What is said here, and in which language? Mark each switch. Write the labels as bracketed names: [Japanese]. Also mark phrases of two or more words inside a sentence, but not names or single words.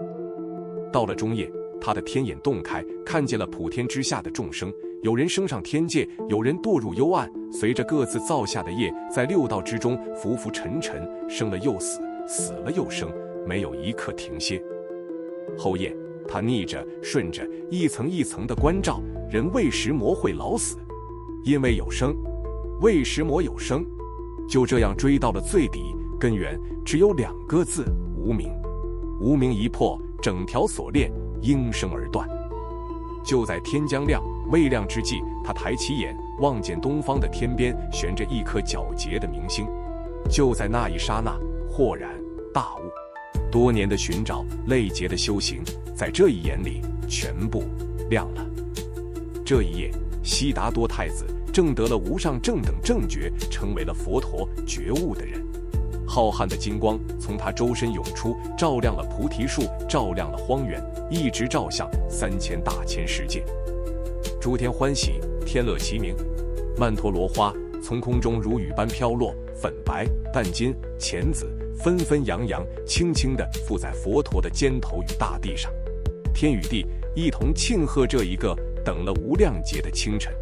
[Chinese] 到了中夜，他的天眼洞開，看見了普天之下的眾生，有人升上天界，有人墮入幽暗，隨着各自造下的業，在六道之中浮浮沉沉，生了又死，死了又生，没有一刻停歇。後夜，他逆着順着一層一層的關照，人為什麼會老死？因為有生。為什麼有生？就這樣追到了最底，根源只有2個字：無明。無明一破，整條鎖鏈應聲而斷。就在天將亮未亮之際，他抬起眼，望見東方的天邊懸着一顆皎潔的明星。就在那一剎那，豁然大悟。多年的尋找，累劫的修行，在這一眼裡全部亮了。這一夜，悉達多太子證得了無上正等正覺，成為了佛陀覺悟的人。浩瀚的金光從他周身湧出，照亮了菩提樹，照亮了荒原，一直照向3000大千世界。諸天歡喜，天樂齊鳴，曼陀羅花從空中如雨般飄落，粉白、淡金、淺紫紛紛揚揚，輕輕地附在佛陀的肩頭與大地上。天與地一同慶賀這一個等了無量劫的清晨。